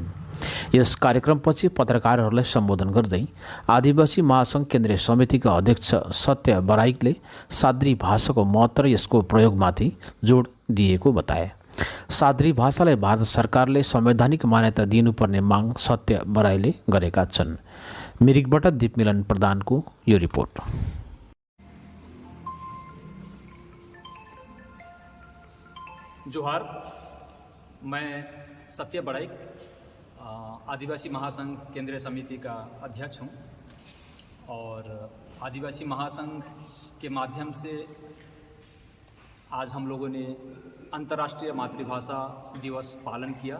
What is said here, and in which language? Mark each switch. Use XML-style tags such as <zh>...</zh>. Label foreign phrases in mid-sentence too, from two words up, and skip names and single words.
<ne>यस कार्यक्रमपछि पत्रकारहरूलाई सम्बोधन गर्दै आदिवासी महासङ्घ केन्द्रीय समितिका अध्यक्ष सत्य बराइकले साद्री भाषाको महत्त्व र यसको प्रयोगमाथि जोड दिएको बताए। साद्री भाषालाई भारत सरकारले संवैधानिक मान्यता दिनुपर्ने माग सत्य बराइले गरेका छन्। मिरिकबाट दीपमिलन प्रधानको यो रिपोर्ट।</ne> <hi>जोहार, मैं सत्य बड़ाइक आदिवासी महासंघ केंद्रीय समिति का अध्यक्ष हूँ और आदिवासी महासंघ के माध्यम से आज हम लोगों ने अंतर्राष्ट्रीय मातृभाषा दिवस पालन किया।</hi>